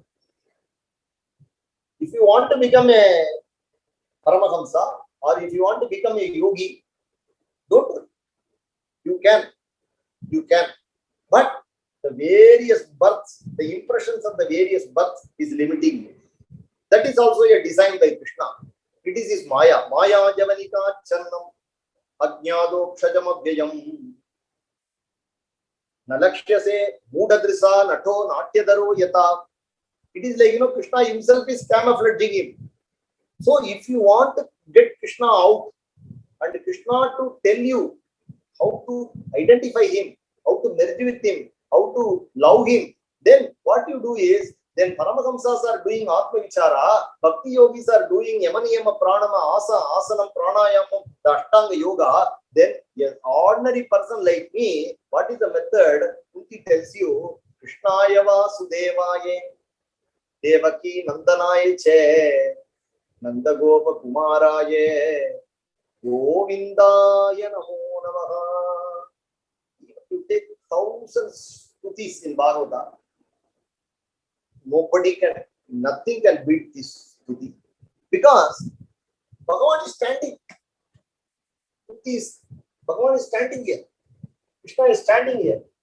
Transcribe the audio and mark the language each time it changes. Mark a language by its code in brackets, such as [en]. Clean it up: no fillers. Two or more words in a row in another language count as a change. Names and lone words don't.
[en] If you want to become a Paramahamsa or if you want to become a yogi, don't do it. You can. But the various births, the impressions of the various births is limiting you. That is also a design by Krishna. It is his Maya. [sa] Maya Javanika Channam Ajnado Kshajamadhyayam Nalakshyase Mudadrisa Nato Natyadaro Yata. [en] It is like, Krishna himself is camouflaging him. So if you want to get Krishna out and Krishna to tell you how to identify him, how to merge with him, how to love him, then what you do is, then Paramahamsas are doing [sa] Atma Vichara, [en] Bhakti Yogis are doing [sa] Yamaniyama Pranama, Asanam Pranayamam, [en] the Ashtanga Yoga, then an ordinary person like me, what is the method? Kunti tells you, [sa] Krishnayava Sudevaye, Devaki Nandanaye Che, Nandagopa Kumaraye, Govindaya Namo Namaha. [en] You take thousands stutis in Bhagavata. Nothing can beat this stuti. Because Bhagavan is standing. Bhagavan is standing here. Krishna is standing here.